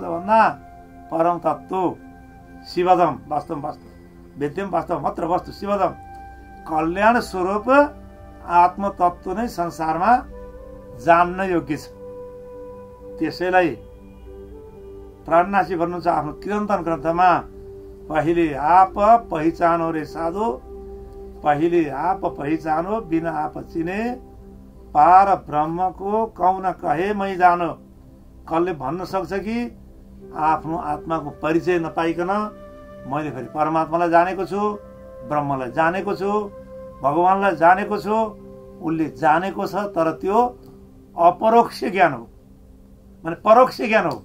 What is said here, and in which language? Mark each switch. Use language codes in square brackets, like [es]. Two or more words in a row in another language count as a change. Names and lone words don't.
[ne] के हो त भन्दा [sa] परम तत्त्व शिवदम, वास्तव वास्तव वेद्यम वास्तव मात्र वस्तु शिवदम। [ne] कल्याण स्वरूप आत्मतत्व नै संसारमा जान्न योग्य छ। त्यसैलाई प्राणनाशी भन्नुहुन्छ आफ्नो किरन्तन ग्रन्थमा, [hi] पहिले आप पहिचानो रे साधु, पहिले आप पहिचानो बिना आप चिने, पार ब्रह्मको कौन कहे मै जानो। [ne] कसले भन्न सक्छ कि आफ्नो आत्माको परिचय नपाइकन मैले फेरि परमात्मालाई जानेको छु, ब्रह्मलाई जानेको छु, भगवानलाई जानेको छु। उसले जानेको छ, तर त्यो अपरोक्ष ज्ञान हो, माने परोक्ष ज्ञान हो।